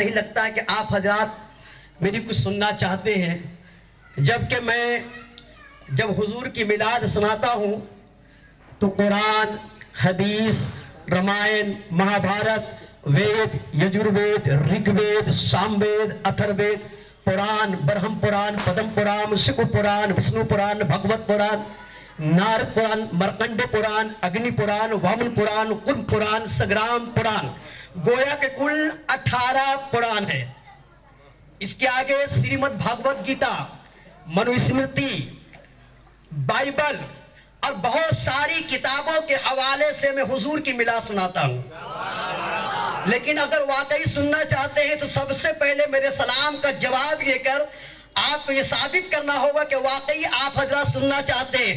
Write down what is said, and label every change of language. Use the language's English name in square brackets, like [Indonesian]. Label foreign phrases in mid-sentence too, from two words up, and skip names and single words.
[Urdu] نہیں لگتا ہے کہ آپ حضرات میری کچھ سننا چاہتے ہیں، جبکہ میں جب حضور کی میلاد سناتا ہوں تو قرآن، حدیث، رامائن، مہابھارت، وید، یجروید، رگ وید، سام وید، اتھر وید، پران، برہم پران، پدم پران، شکو پران، وشنو پران، بھگوت پران، نارد پران، مرکنڈ پران، اگنی پران، وامن پران، کن پران، سگرام پران، گویا کے کل 18 پران ہے۔ اس کے آگے سریمد بھاگوت گیتا، منو اسمرتی، بائبل اور بہت ساری کتابوں کے حوالے سے میں حضور کی میلاد سناتا ہوں۔ لیکن اگر واقعی سننا چاہتے ہیں تو سب سے پہلے میرے سلام کا جواب یہ کر آپ کو یہ ثابت کرنا ہوگا کہ واقعی آپ حضرات سننا چاہتے ہیں۔